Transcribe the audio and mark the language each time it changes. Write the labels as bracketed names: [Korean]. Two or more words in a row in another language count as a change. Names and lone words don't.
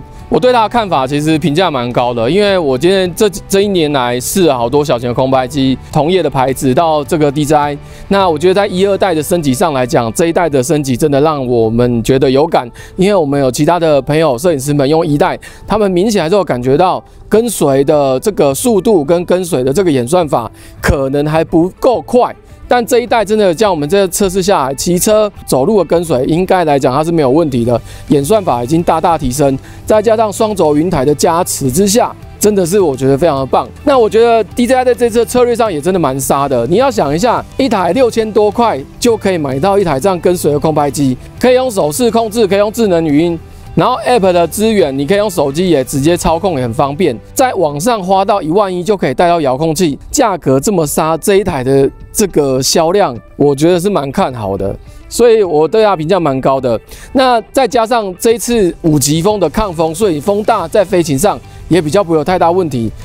[Chinese] 我對它的看法其實評價蠻高的，因為我今天這一年來試了好多小型的空拍機，同業的牌子到這個 DJI，那我覺得在1、2代的升級上來講，這一代的升級真的讓我們覺得有感，因為我們有其他的朋友攝影師們用1代，他們明顯還是有感覺到跟隨的這個速度跟跟隨的這個演算法可能還不夠快。但這一代真的像我們這個測試下來，騎車走路的跟隨應該來講它是沒有問題的，演算法已經大大提升，再加上雙軸雲台的加持之下，真的是我覺得非常的棒。那我覺得 DJI 在這次策略上也真的蠻殺的。你要想一下，一台6000多塊就可以買到一台這樣跟隨的空拍機，可以用手勢控制，可以用智能語音。然後 App 的資源，你可以用手機也直接操控，也很方便。在網上花到11000就可以帶到遙控器，價格這麼殺，這一台的這個銷量，我覺得是蠻看好的，所以我對它評價蠻高的。那再加上這一次5級風的抗風，所以風大在飛行上也比較不會有太大問題。